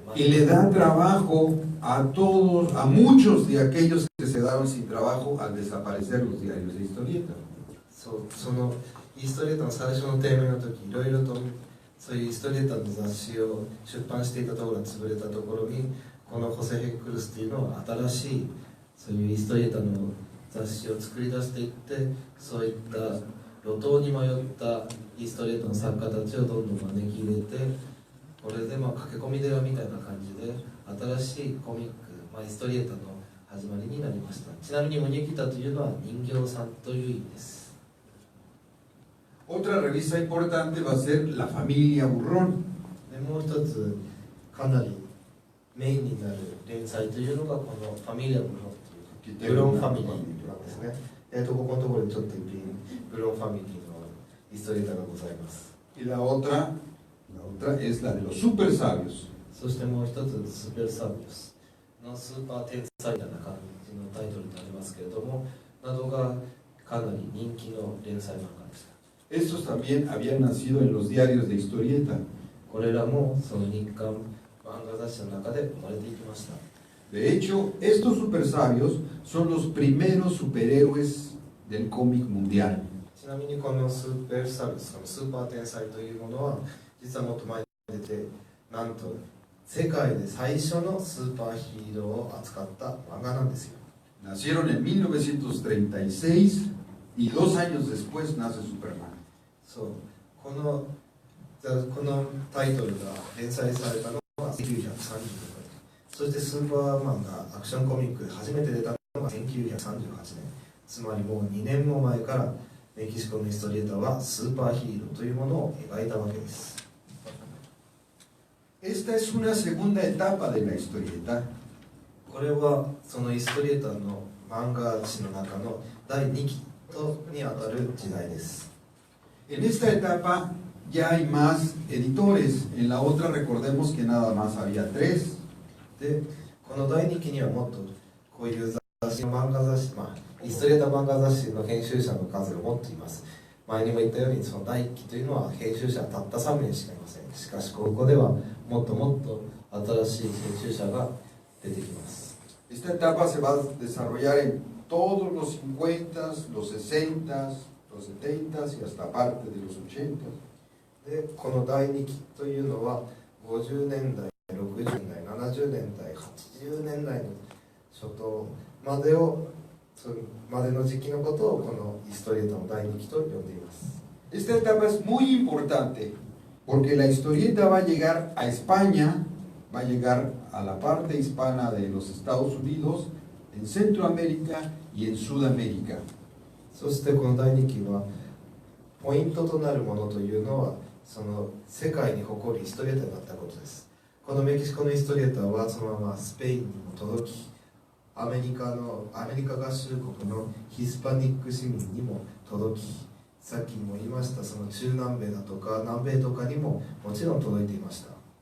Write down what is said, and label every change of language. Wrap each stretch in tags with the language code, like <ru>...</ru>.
<es>y le da trabajo a todos, a muchos de aquellos que se quedaron sin trabajo al desaparecer los diarios de historieta.</es> <ja>そのイストリエータの最初の低迷の時いろいろとそういうイストリエータの雑誌を出版していたところが潰れたところにこのホセ・ヘックルスっていうのは新しいそういうイストリエータの雑誌を作り出していってそういった路頭に迷ったイストリエートの作家たちをどんどん招き入れてこれで駆け込み寺みたいな感じで新しいコミック、イストリエータの始まりになりました。ちなみにムニキタというのは人形さんという意味です。</ja> <es>Otra revista importante va a ser La Familia Burrón.</es> <ja>でもう一つかなりメインになる連載というのがこのファミリアブロンというブロンファミリーなんですね。ここのところにちょっと一品ブロンファミリーのイストリエータがございます。</ja> <es>Y la otra es la de los super sabios.</es> <ja>そしてもう一つスーペルサービスのスーパー天才みたいな感じのタイトルになりますけれどもなどがかなり人気の連載漫画でした。</ja> <es>Estos también habían nacido en los diarios de historieta.</es> <ja>これらもその日刊漫画雑誌の中で生まれていきました。</ja> <es>De hecho, estos super sabios son los primeros superhéroes del cómic mundial.</es> <ja>ちなみにこのスーペルサービス、このスーパー天才というものは実はもっと前に出てなんと世界で最初のスーパーヒーローを扱った漫画なんですよ。</ja> <es>Nacieron en 1936 y 2 años después nace Superman.</es> <ja>そうこのタイトルが連載されたのは1935年、そしてスーパーマンがアクションコミックで初めて出たのが1938年、つまりもう2年も前からメキシコのヒストリエーターはスーパーヒーローというものを描いたわけです。</ja> <es>Esta es una segunda etapa de la historieta.</es> <ja>これはそのヒストリエーターの漫画史の中の第2期にあたる時代です。</ja> <es>En esta etapa ya hay más editores. En la otra recordemos que nada más había 3.</es> <ja>でこの第2期にはもっとこういう雑誌の漫画雑誌、ヒストリエーター漫画雑誌の編集者の数がもっといます。前にも言ったようにその第1期というのは編集者たった3名しかいません。しかしここではもっともっと新しい編集者が出てきます。</ja> <es>Esta etapa se va a desarrollar en todos los 50s, los 60s, los 70s y hasta parte de los 80s.</es> <ja>でこの第2期というのは50年代、60年代、70年代、80年代の初頭までの時期のことをこのヒストリエーターの第2期と呼んでいます。</ja> <es>Esta etapa es muy importante porque la historieta va a llegar a España, va a llegar a la parte hispana de los Estados Unidos, en Centroamérica y en Sudamérica.</es> <ja>そしてこの第2期はポイントとなるものというのはその世界に誇るヒストリエーターになったことです。このメキシコのヒストリエーターはそのままスペインにも届きアメリカ合衆国のヒスパニック市民にも届きさっきも言いましたその中南米だとか南米とかにももちろん届いていました。</ja>